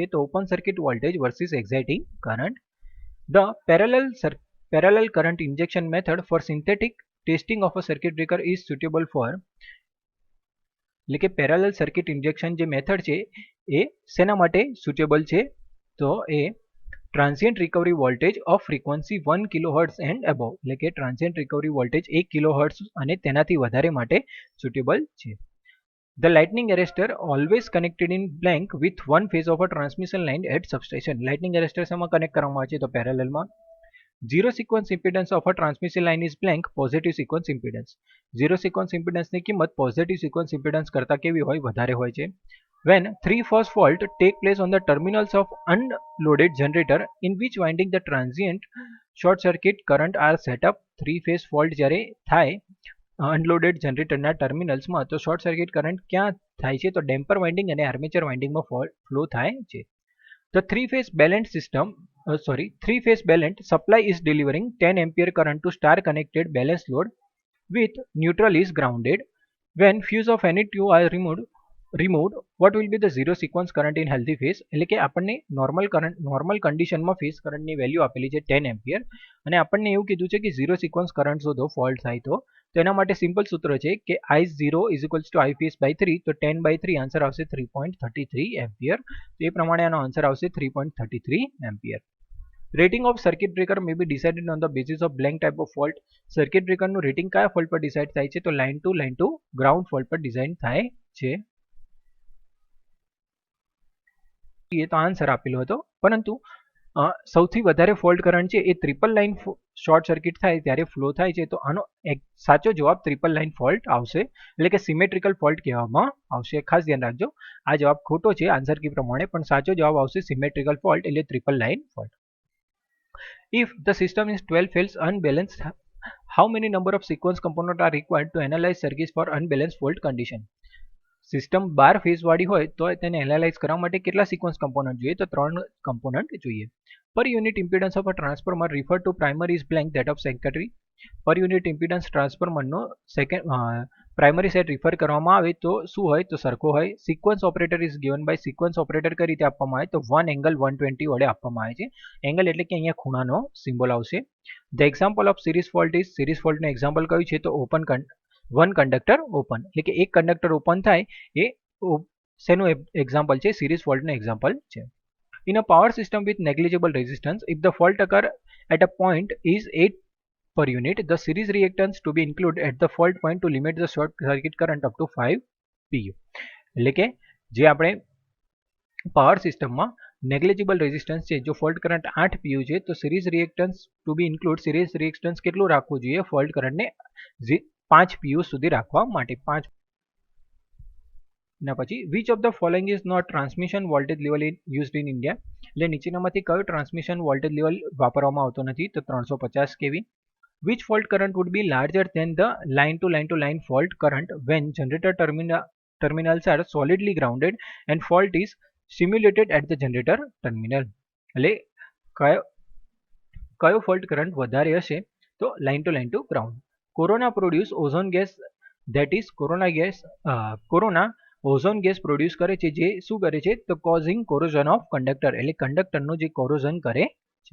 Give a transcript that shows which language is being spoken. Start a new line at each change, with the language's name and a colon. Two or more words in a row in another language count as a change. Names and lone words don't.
English: તો open circuit voltage versus exciting current. The parallel current injection method for synthetic testing of a circuit breaker is suitable for,
Gujarati: એટલે કે પેરેલલ સર્કિટ ઇન્જેક્શન જે મેથડ છે એ શેના માટે સુટેબલ છે. તો એ
English: transient recovery voltage of frequency 1 kHz and above,
Gujarati: એટલે કે
English: transient recovery voltage
Gujarati: 1 kHz અને તેનાથી વધારે માટે સુટેબલ છે.
English: The lightning arrestor always connected in blank with one phase of a transmission line at substation. Lightning arrestor
Gujarati: શેમાં કનેક્ટ કરવામાં આવે છે. તો પેરેલલમાં.
English: Zero sequence impedance of a transmission line is blank positive sequence impedance. zero sequence impedanceની
Gujarati: કિંમત
English: positive sequence impedance
Gujarati: કરતાં કેવી હોય, વધારે હોય છે.
English: When three phase fault take place on the terminals of unloaded generator in which winding the transient short circuit current are set up. three phase fault
Gujarati: જ્યારે થાય
English: unloaded generatorના terminalsમાં,
Gujarati: તો
English: short circuit current
Gujarati: ક્યાં થાય છે. તો
English: damper winding
Gujarati: અને
English: armature windingમાં
Gujarati: ફ્લો થાય છે.
English: The three-phase balanced supply is delivering 10 ampere current to star connected balanced load with neutral is grounded. When fuse of any two are removed, removed, what will be the zero sequence current in healthy phase?
Gujarati: એટલે કે આપણને
English: normal conditionમાં phase currentની value
Gujarati: આપેલી છે 10 એમ્પિયર અને આપણને એવું કીધું છે કે
English: zero sequence current
Gujarati: શોધો ફોલ્ટ થાય તો એના માટે સિમ્પલ સૂત્ર છે કે I0
English: is equals to I phase by 3,
Gujarati: તો 10/3 આન્સર આવશે 3.33 એમ્પિયર. તો એ પ્રમાણે આનો આન્સર આવશે 3.33 એમ્પિયર.
English: Rating of circuit breaker may be decided on the basis of blank type of fault. circuit breakerનું
Gujarati: રેટિંગ કયા ફોલ્ટ પર ડિસાઇડ થાય છે? તો
English: line to ground fault
Gujarati: પર ડિઝાઇન થાય છે. તો આન્સર આપેલો હતો, પરંતુ સૌથી વધારે
English: fault current
Gujarati: છે એ
English: triple line short circuit
Gujarati: થાય ત્યારે ફ્લો થાય છે. તો આનો સાચો જવાબ
English: triple line fault
Gujarati: આવશે, એટલે કે
English: symmetrical fault
Gujarati: કહેવામાં આવશે. ખાસ ધ્યાન રાખજો, આ જવાબ ખોટો છે
English: answer key
Gujarati: પ્રમાણે, પણ સાચો જવાબ આવશે
English: symmetrical fault
Gujarati: એટલે
English: triple line fault. If the system is 12 fails unbalanced, how many number of sequence components are required to analyze circuits for unbalanced fault condition?
Gujarati: સિસ્ટમ 12 ફેઝ વાળી હોય તો તેને એનાલાઇઝ કરવા માટે કેટલા
English: sequence component
Gujarati: જોઈએ? તો 3 કમ્પોનન્ટ જોઈએ.
English: Per unit impedance of a transformer refer to primary is blank that of secondary. per unit impedance transformerનો primary set refer
Gujarati: કરવામાં આવે તો શું હોય? તો સરખો હોય.
English: sequence operator is given by sequence operator
Gujarati: કઈ રીતે આપવામાં આવે? તો 1 એંગલ 120 વડે આપવામાં આવે છે. એંગલ એટલે કે અહીંયા ખૂણાનો સિમ્બોલ આવશે.
English: the example of series fault is, series faultનું example
Gujarati: કયું છે? તો
English: one conductor open,
Gujarati: એટલે કે એક
English: conductor open
Gujarati: થાય એ શેનું એક્ઝામ્પલ છે? સિરીઝ ફોલ્ટનું એક્ઝામ્પલ છે.
English: In a power system with negligible resistance, if the fault occur at a point is 8 per unit, the series reactance to be included at the fault point to limit the short circuit current up to 5 pu.
Gujarati: એટલે કે જે આપણે
English: power systemમાં negligible resistance
Gujarati: છે, જો
English: fault current
Gujarati: 8 pu છે તો
English: series reactance to be include, series reactance
Gujarati: કેટલું રાખવું જોઈએ?
English: fault currentને
Gujarati: 5 pu સુધી રાખવા માટે.
English: 5
Gujarati: ના પછી
English: which of the following is not transmission voltage level used in India.
Gujarati: એટલે નીચેનામાંથી કયો
English: transmission voltage level
Gujarati: વાપરવામાં આવતો નથી? તો 350 kV.
English: Which fault current would be larger than the line-to-line fault current when generator terminals are solidly grounded and fault is simulated at the generator terminal?
Gujarati: એટલે કયો
English: fault current
Gujarati: વધારે હશે? તો
English: line to ground. corona produce ozone gas, that is
Gujarati: કોરોના
English: ozone gas produce
Gujarati: કરે છે, જે શું કરે છે? તો
English: causing corrosion of conductor,
Gujarati: એટલે કંડક્ટરનું જે કોરોઝન કરે છે.